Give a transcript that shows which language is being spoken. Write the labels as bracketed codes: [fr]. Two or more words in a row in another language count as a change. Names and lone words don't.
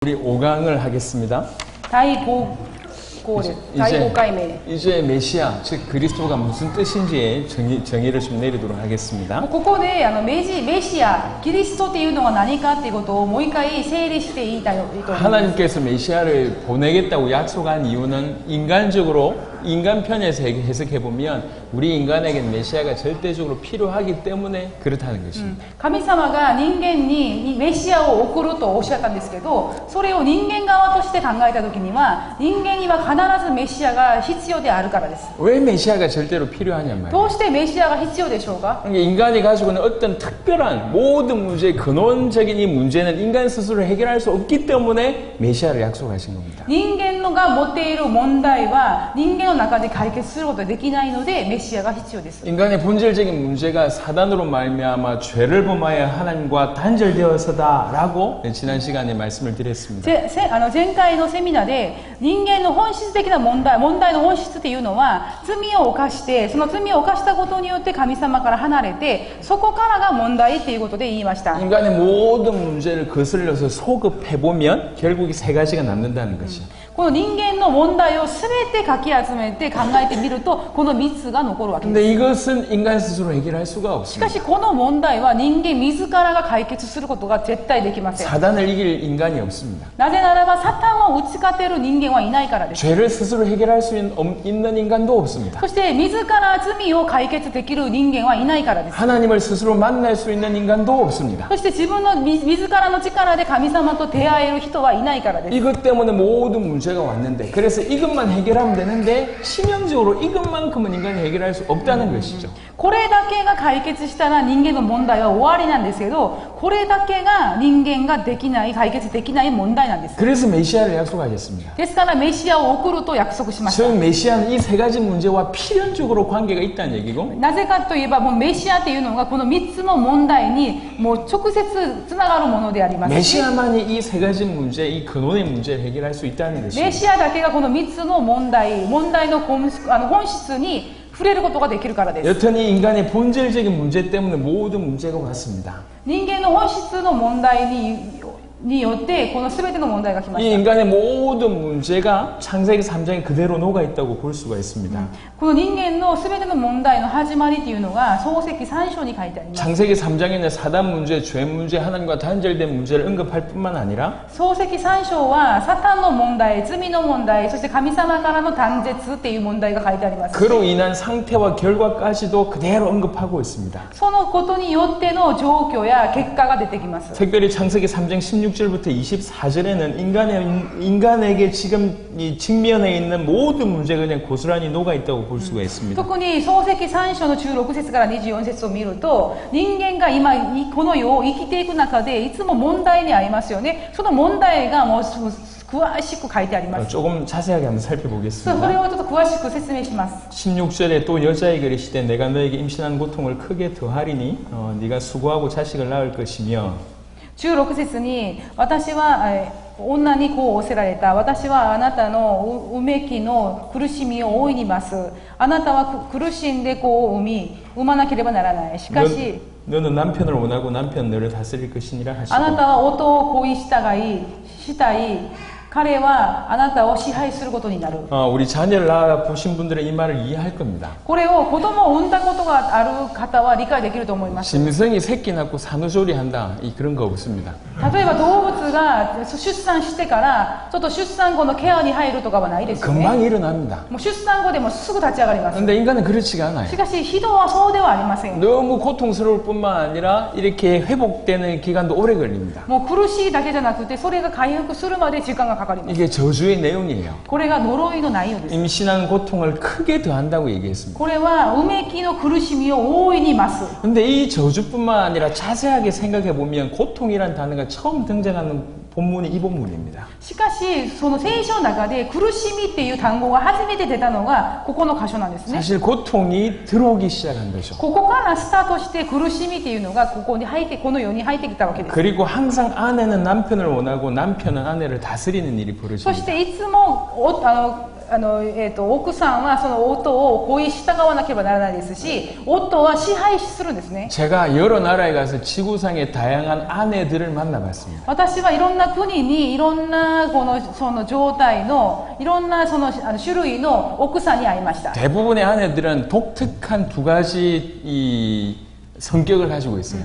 [ko] 우리 5강을 하겠습니다. [ja] 第5回目。 [ko] 이제 메시아, 즉 그리스도가 무슨 뜻인지에 정의를 좀 내리도록 하겠습니다. [ja] ここでメシア、キリストっていうのが何かっていうことをもう一回整理していいと思います。 [ko] 하나님께서 메시아를 보내겠다고 약속한 이유는 인간적으로 인간 편에서 해석해 보면 우리 인간에게는 메시아가 절대적으로 필요하기 때문에 그렇다는 것입니다. [ja] 神様が人間にメシアを送るとおっしゃったんですけど、それを人間側として考えたときには人間には必ずメシアが必要であるからです。 [ko] 왜 메시아가 절대로 필요하냔 말이에요. [ja] どうしてメシアが必要でしょうか？ [ko] 인간이 가지고 있는 어떤 특별한 모든 문제의 근원적인 이 문제는 인간 스스로 해결할 수 없기 때문에 메시아를 약속하신 겁니다. [ja] 人間のが持っている問題は人間の中で解決することができないのでメシアが必要です。 [ko] 인간의 본질적인 문제가 사단으로 말미암아 죄를 범하여 하나님과 단절되어서다라고 지난 시간에 말씀을 드렸습니다. [ja] 前回のセミナーで人間の本質的な問題の本質っていうのは罪を犯してその罪を犯したことによって神様から離れてそこからが問題っていうことで言いました。 [ko] 인간의 모든 문제를 거슬러서 소급해보면 결국 이 세 가지가 남는다는 것이요. [ja] この人間の問題を全てかき集めて考えてみるとこの3つが残るわけです。 [ko] 근데 이것은 인간 스스로 해결할 수가 [ja] しか [ko] 없습니다. [ja] しこの問題は人間自らが解決することが絶対できません。 [ko] 사단을 이길 인간이 없습니다. [ja] なぜならばサタンを打ち勝てる人間はいないからです。 [ko] 죄를 스스로 해결할 수 있는 인간도 없습니다. [ja] そして自ら罪を解決できる人間はいないからです。 [ko] 하나님을 스스로 만날 수 있는 인간도 없습니다. [ja] そして自らの力で神様と出会える人はいないからです。 [ko] 이것 때문에 모든 문제가 왔는데 그래서 이것만 해결하면 되는데 치명적으로 이것만큼은 인간이 해결할 수 없다는 것이죠. [ja] これだけが解決したら人間の問題は終わりなんですけどこれだけが人間ができない解決できない問題なんです。 [ko] 그래서 메시아를 약속하셨습니다. [ja] ですからメシアを送ると約束しました。 [ko] 즉 메시아는 이 세 가지 문제와 필연적으로 관계가 있다는 얘기고 [ja] なぜかといえばもうメシアっていうのがこの3つの問題にもう直接つながるものでありますし [ko] 메시아만이 이 세 가지 문제, 이 근원의 문제를 해결할 수 있다는 [ja] メ [ko] 것입니다. [ja] シアだけがこの3つの問題の本質に触れることができるからです。 [ko] 여튼이 인간의 본질적인 문제 때문에 모든 문제가 왔습니다. [ja] 人間の本質の問題によってこの全ての問題が来ま [ko] 이 [ja] した。 [ko] 인간의 모든 문제가 창세기 3장에 그대로 녹아 있다고 볼 수가 있습니다. [ja] この人間の全ての問題の始まりというのが創世記3章に書いてあります。 [ko] 창세기 3장에는 사단 문제, 죄 문제, 하나님과 단절된 문제를 언급할 뿐만 아니라 [ja] 創世記3章はサタンの問題、罪の問題、そして神様からの断絶っていう問題が書いてあります。 [ko] 그로 인한 상태와 결과까지도 그대로 언급하고 있습니다. [ja] そのことによっての状況や結果が出てきます。 [ko] 특별히 창세기 3장 16절부터 24절에는 인간에게 지금 이 직면해 있는 모든 문제가 그냥 고스란히 녹아 있다고 볼 수가 있습니다. [ja] 特に創世記3章の16節から24節を見ると人間が今この世を生きていく中でいつも問題に遭いますよね。その問題がもう詳しく書いてあります。 [ko] 조금 자세하게 한번 [ja] それ [ko] 살펴보겠습니다. [ja] をちょっと詳しく説明します。 [ko] 16절에 또 여자에게 이르시되 내가 너에게 임신한 고통을 크게 더하리니 네가 수고하고 자식을 낳을 것이며 [ja] 16 節に私は女にこう仰せられた。私はあなたのうめきの苦しみを大いに増す。あなたは苦しんで子を産まなければならない。しかし [ko] 너는 남편을 원하고 남편 너를 다스릴 것이니라 [ja] あな [ko] 하시고 [ja] たは夫を恋したい。彼はあなたを支配することになる。 [ko] 우리 자녀를 낳아 보신 분들은 이 말을 이해할 겁니다. [ja] これを子供を産んだことがある方は理解できると思います。 [ko] 짐승이 새끼 낳고 산후조리한다 그런 거 없습니다. [ja] 例えば動物が出産してからちょっと出産後のケアに入るとかはないですよね。 [ko] 금방 일어납니다. [ja] もう出産後でもすぐ立ち上がります。 [ko] 근데 인간은 그렇지가 않아요. [ja] しかし人はそうではありません。 [ko] 너무 고통스러울 뿐만 아니라 이렇게 회복되는 기간도 오래 걸립니다. [ja] もう苦しいだけじゃなくてそれが回復するまで時間がかかります。 [ko] 이게 저주의 내용이에요. [ja] これが呪いの内容です。 [ko] 임신한 고통을 크게 더한다고 얘기했습니다. [ja] これはうめきの苦しみを大いに増す。 [ko] 근데 이 저주뿐만 아니라 자세하게 생각해 보면 고통이란 단어가 처음 등장하는 본문이 이 본문입니다. [ja] しかしその聖書の中で苦しみっていう単語が初めて出たのがここの箇所なんですね。 [ko] 사실 고통이 들어오기 시작한 거죠. [ja] ここからスタートして苦しみっていうのがこの世に入ってきたわけです。 [ko] 그리고 항상 아내는 남편을 원하고 남편은 아내를 다스리는 일이 [ja] そ [ko] 벌어집니다. [ja] していつも奥さんはその夫を恋従わなければならないですし、夫は支配するんですね。 [ko] 제가 여러 나라에 가서 지구상의 다양한 아내들을 만나봤습니다. [ja] 私はいろんな国にいろんなその状態のいろんなその種類の奥さんに会いました。 [ko] 대부분의 아내들은 독특한 두 가지 이 성격을 가지고 있어요.